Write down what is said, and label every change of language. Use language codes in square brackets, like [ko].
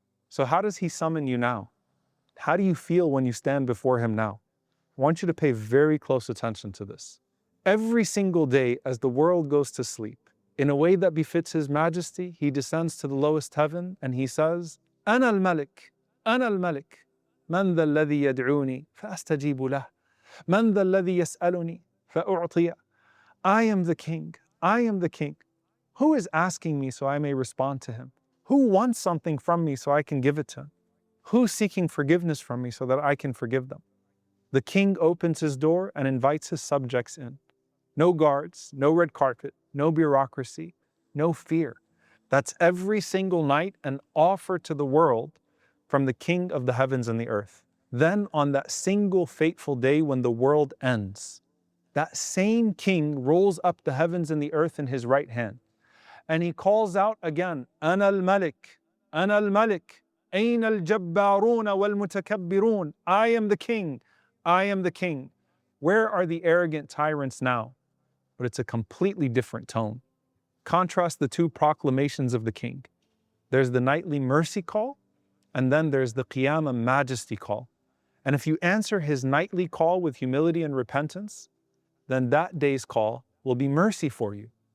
[en] So how does he summon you now? How do you feel when you stand before him now? I want you to pay very close attention to this. Every single day as the world goes to sleep, in a way that befits his majesty, he descends to the lowest heaven and he says, [ar] أنا الملك, أنا الملك. من ذا الذي يدعوني فأستجيب له. من ذا الذي يسألني فأعطيه. [en] I am the king, I am the king. Who is asking me so I may respond to him? Who wants something from me so I can give it to him? Who's seeking forgiveness from me so that I can forgive them? The king opens his door and invites his subjects in. No guards, no red carpet, no bureaucracy, no fear. That's every single night an offer to the world from the King of the heavens and the earth. Then on that single fateful day when the world ends, that same king rolls up the heavens and the earth in his right hand. And he calls out again, [ar] أنا الملك, أنا الملك, أين الجبارون والمتكبرون. [en] I am the king, I am the king. Where are the arrogant tyrants now? But it's a completely different tone. Contrast the 2 proclamations of the king. There's the nightly mercy call, and then there's the Qiyamah majesty call. And if you answer his nightly call with humility and repentance, then that day's call will be mercy for you.